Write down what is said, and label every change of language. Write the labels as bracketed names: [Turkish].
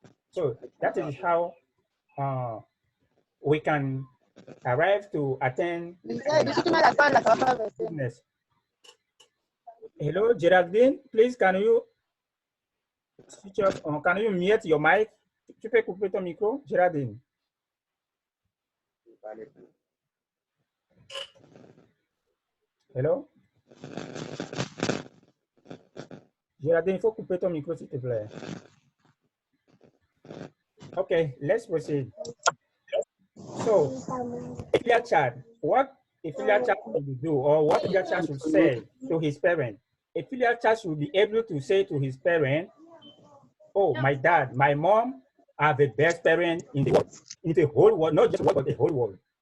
[English] So that is how we can arrive to attain goodness. Hello, Geraldine, please can you switch off, can you mute your mic? [French] Tu peux couper ton micro, Geraldine? [English] Hello? [French] Geraldine, il faut couper ton micro, s'il te plaît. [English] Okay, let's proceed. So, a filial child, what a filial child should do, or what a filial child should say to his parent? A filial child should be able to say to his parent, oh, my dad, my mom are the best parents in the whole world, not just world, but the whole world.